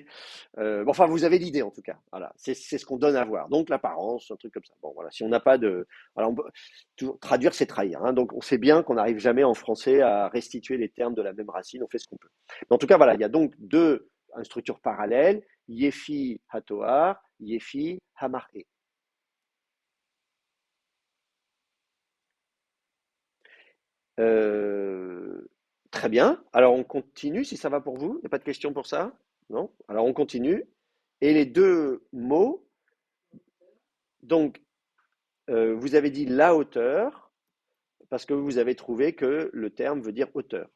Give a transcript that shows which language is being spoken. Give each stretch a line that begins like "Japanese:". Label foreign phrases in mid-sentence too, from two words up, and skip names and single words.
French: Bon, enfin, vous avez l'idée en tout cas. Voilà, c'est ce qu'on donne à voir. Donc l'apparence, un truc comme ça. Bon, voilà, si on n'a pas de, voilà, toujours traduire, c'est trahir, hein. Donc on sait bien qu'on n'arrive jamais en français à restituer les termes de la même racine. On fait ce qu'on peut. Mais en tout cas, voilà, il y a donc une structure parallèle.
Hebrew: יפה התואר, יפה המראה.
French: Euh, Très bien. Alors on continue si ça va pour vous. Il n'y a pas de questions pour ça? Non? Alors on continue. Et les deux mots, donc vous avez dit la hauteur, parce que vous avez trouvé que le terme veut dire hauteur.